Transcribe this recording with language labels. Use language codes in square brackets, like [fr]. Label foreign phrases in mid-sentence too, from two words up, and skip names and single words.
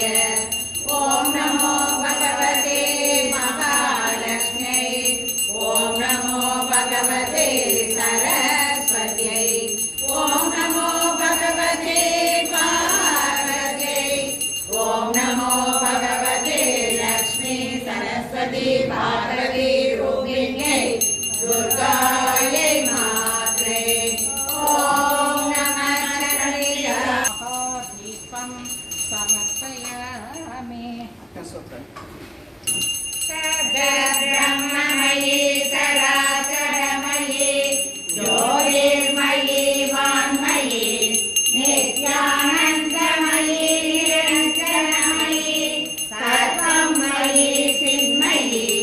[sa] ॐ नमो भगवते महालक्ष्म्यै ॐ नमो भगवते सरस्वत्यै ॐ नमो भगवते पार्वत्यै ॐ नमो भगवते लक्ष्मी सरस्वती पार्वती रूपिण्यै दुर्गायै मात्रे ॐ नमः दीपं समर्पयामि ब्रह्ममयी सराचरमयी ज्योतिर्मयी वाङ्मयी नित्यानन्दमयी निरञ्जनमयी सर्वमयी चिन्मयी